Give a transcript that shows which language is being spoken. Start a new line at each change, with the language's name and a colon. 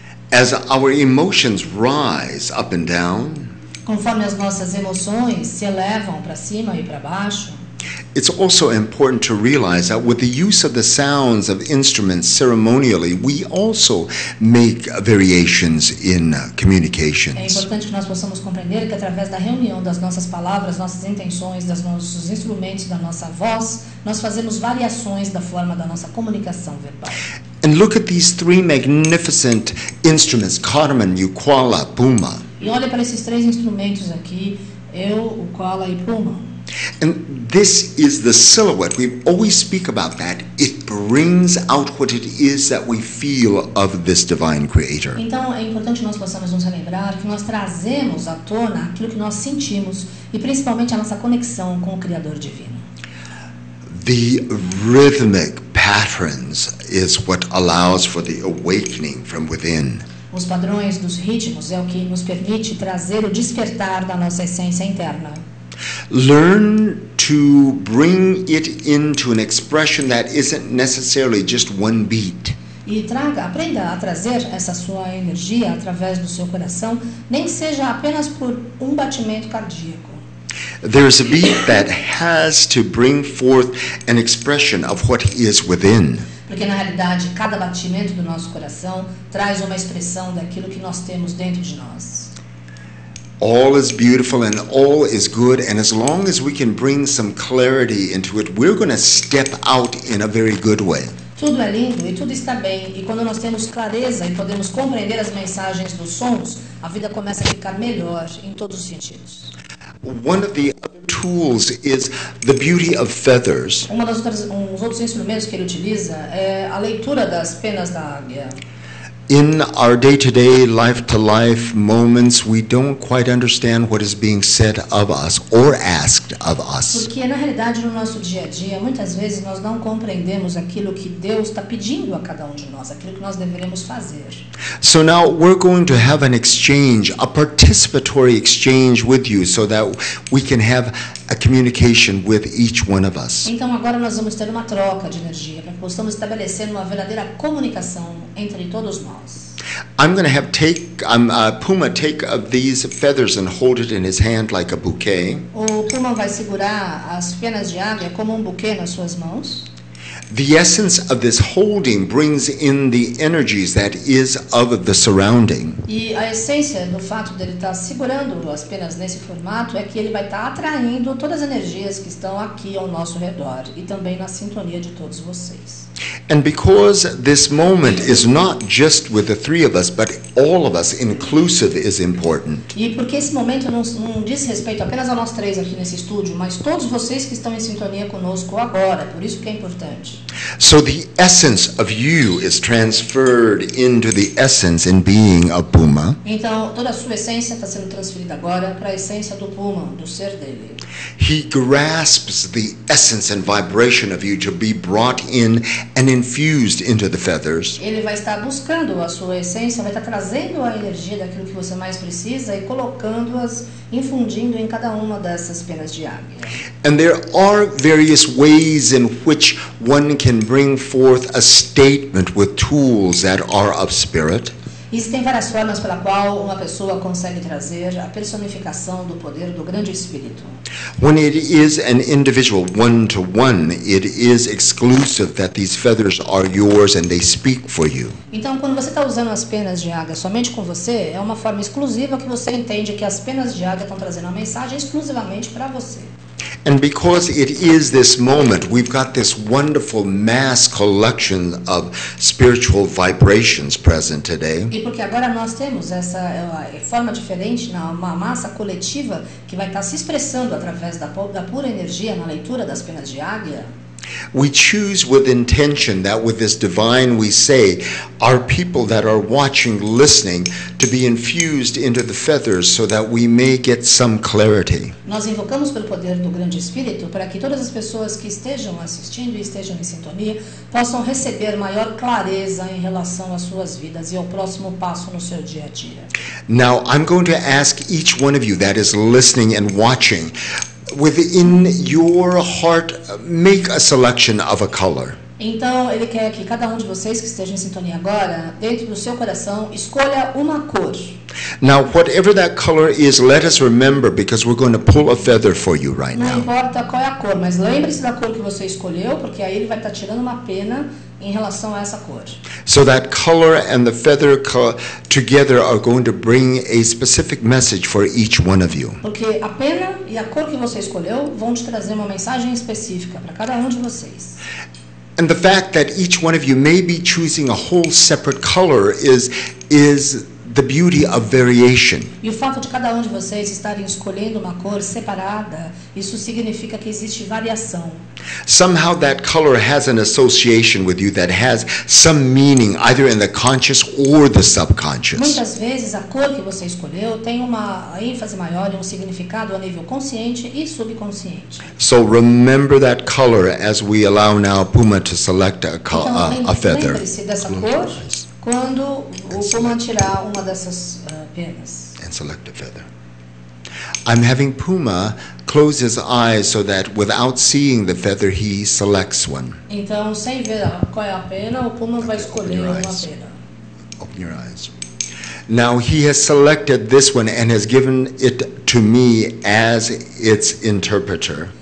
English: As our emotions rise up and down,
Portuguese: conforme as nossas emoções se elevam para cima e para baixo,
English: it's also important to realize that with the use of the sounds of instruments ceremonially, we also make variations in communications.
Portuguese: É importante que nós possamos compreender que através da reunião das nossas palavras, nossas intenções, dos nossos instrumentos, da nossa voz, nós fazemos variações da forma da nossa comunicação verbal.
English: And look at these three magnificent instruments, Carmen, Uqualla, Puma.
Portuguese: E olha para esses três instrumentos aqui, Uqualla e Puma.
English: And this is the silhouette. We always speak about that. It brings out what it is that we feel of this divine creator.
Portuguese: Então é importante que nós possamos nos relembrar que nós trazemos à tona aquilo que nós sentimos e principalmente a nossa conexão com o Criador divino.
English: The rhythmic patterns is what allows for the awakening from within.
Portuguese: Os padrões dos ritmos é o que nos permite trazer o despertar da nossa essência interna.
English: Learn to bring it into an expression that isn't necessarily just one beat.
Portuguese: E aprenda a trazer essa sua energia através do seu coração, nem que seja apenas por um batimento cardíaco.
English: There's a beat that has to bring forth an expression of what is within.
Portuguese: Porque na realidade cada batimento do nosso coração traz uma expressão daquilo que nós temos dentro de nós.
English: All is beautiful and all is good, and as long as we can bring some clarity into it, we're going to step out in a very good way.
Portuguese: Tudo é lindo e tudo está bem, e quando nós temos clareza e podemos compreender as mensagens dos sons, a vida começa a ficar melhor em todos os sentidos.
English: One of the other tools is the beauty of feathers.
Portuguese: Uns outros instrumentos que ele utiliza é a leitura das penas da águia.
English: In our day-to-day, life-to-life moments, we don't quite understand what is being said of us or asked of us.
Portuguese: Porque na realidade no nosso dia a dia, muitas vezes nós não compreendemos aquilo que Deus está pedindo a cada um de nós, aquilo que nós deveremos fazer.
English: So now we're going to have an exchange, a participatory exchange with you, so that we can have a communication with each one of us.
Portuguese: Então agora nós vamos ter uma troca de energia para que possamos estabelecer uma verdadeira comunicação entre todos nós.
English: I'm going to have Puma take of these feathers and hold it in his hand like a bouquet.
Portuguese: O Puma vai segurar as penas de águia como um buquê nas suas mãos.
English: The essence of this holding brings in the energies that is of the surrounding.
Portuguese: E a essência do fato dele estar segurando as penas nesse formato é que ele vai estar atraindo todas as energias que estão aqui ao nosso redor e também na sintonia de todos vocês.
English: And because this moment is not just with the three of us, but all of us, inclusive, is important.
Portuguese: E porque esse momento não diz respeito apenas a nós três aqui nesse estúdio, mas todos vocês que estão em sintonia conosco agora, por isso que é importante.
English: So the essence of you is transferred into the essence and being of Puma.
Portuguese: Então toda a sua essência está sendo transferida agora para a essência do Puma, do ser dele.
English: He grasps the essence and vibration of you to be brought in and infused into the feathers.
Portuguese: Ele vai estar buscando a sua essência, vai estar trazendo a energia daquilo que você mais precisa e colocando-as, infundindo em cada uma dessas penas de águia.
English: And there are various ways in which one can bring forth a statement with tools that are of spirit.
Portuguese: Existem várias formas pela qual uma pessoa consegue trazer a personificação do poder do grande Espírito.
English: When it is an individual one-to-one, it is exclusive that these feathers are yours and they speak for you.
Portuguese: Então, quando você está usando as penas de águia somente com você, é uma forma exclusiva que você entende que as penas de águia estão trazendo uma mensagem exclusivamente para você.
English: And because it is this moment, we've got this wonderful mass collection of spiritual vibrations present today.
Portuguese: E porque agora nós temos essa forma diferente, uma massa coletiva que vai estar se expressando através da pura energia na leitura das penas de águia.
English: We choose with intention that with this divine we say, our people that are watching, listening, to be infused into the feathers so that we may get some clarity.
Portuguese: Nós invocamos pelo poder do grande Espírito para que todas as pessoas que estejam assistindo e estejam em sintonia possam receber maior clareza em relação às suas vidas e ao próximo passo no seu dia a dia.
English: Now, I'm going to ask each one of you that is listening and watching, within your heart, make a selection of a color.
Portuguese: Então, ele quer que cada um de vocês que esteja em sintonia agora, dentro do seu coração, escolha uma cor.
English: Now, whatever that color is, let us remember, because we're going to pull a feather for you right
Portuguese: Não
English: now.
Portuguese: importa qual é a cor, mas lembre-se da cor que você escolheu, porque aí ele vai estar tirando uma pena em relação a essa cor.
English: So that color and the feather together are going to bring a specific message for each one of you.
Portuguese: Porque a pena e a cor que você escolheu vão te trazer uma mensagem específica para cada um de vocês.
English: And the fact that each one of you may be choosing a whole separate color is the beauty of variation.
Portuguese: E o fato de cada um de vocês estarem escolhendo uma cor separada, isso significa que existe variação.
English: Somehow that color has an association with you that has some meaning either in the conscious or the subconscious.
Portuguese: Muitas vezes a cor que você escolheu tem uma ênfase maior e um significado a nível consciente e subconsciente.
English: So remember that color as we allow now Puma to select a feather.
Portuguese: Lembre-se dessa cor quando o Puma tirar uma dessas penas.
English: And select a feather. I'm having Puma close his eyes so that without seeing the feather, he selects one.
Portuguese: Então, sem ver qual é a pena, o Puma vai escolher uma pena.
English: Open your eyes. Now he has selected this one and has given it to me as its interpreter.